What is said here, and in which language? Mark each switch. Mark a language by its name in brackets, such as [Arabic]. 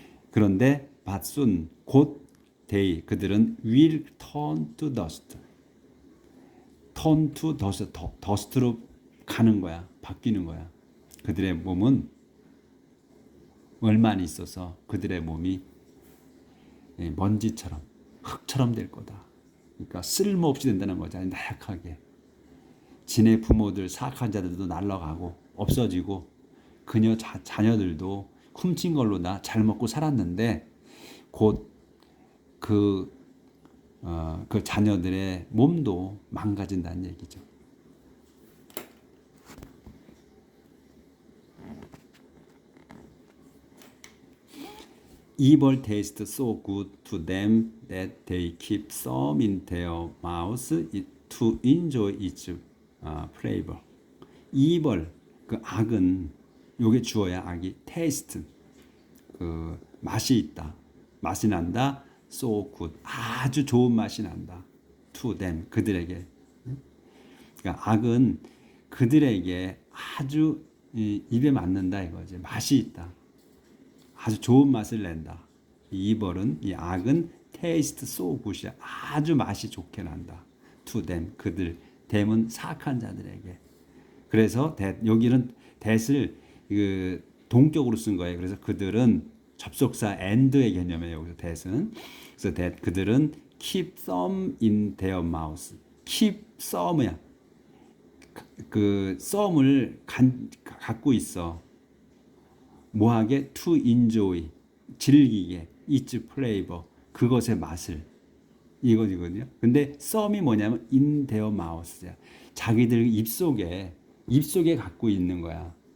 [Korean] 그런데 [English] but soon 곧 they [Korean] 그들은 [English] will turn to dust. turn to dust dust로 [Korean] 가는 거야. 바뀌는 거야. 그들의 몸은 얼마 안 있어서 그들의 몸이 먼지처럼 흙처럼 될 거다. 그러니까 쓸모없이 된다는 거잖아요. 나약하게. 지네 부모들 사악한 자들도 날아가고 없어지고 그녀 자녀들도 훔친 걸로 다 잘 먹고 살았는데 곧 그 자녀들의 몸도 망가진다는 얘기죠. [English] Evil tastes so good to them that they keep some in their mouths to enjoy its flavor. [Korean] Evil 그 악은 요게 주어야 악이 taste 그 맛이 있다. 맛이 난다. [English] So good [Korean] 아주 좋은 맛이 난다. [English] To them [Korean] 그들에게. 그러니까 악은 그들에게 아주 입에 맞는다 이거지. 맛이 있다. 아주 좋은 맛을 낸다. 이 악은 [English] taste so good [Korean] 이야. 아주 맛이 좋게 난다. [English] To them [Korean] 그들 them은 사악한 자들에게. 그래서 여기는 that을 그 동격으로 쓴 거예요. 그래서 그들은 접속사 and의 개념이에요. 여기서 that은. 그래서 that 그들은 [English] keep some in their mouth. keep some [Korean] 야. 그 some을 갖고 있어. 뭐하게? [English] to enjoy [Korean] 즐기게 [English] its flavor [Korean] 그것의 맛을 이거거든요. 근데 some이 뭐냐면 [English] in their mouth [Korean] 야. 자기들 입속에 갖고 있는 거야.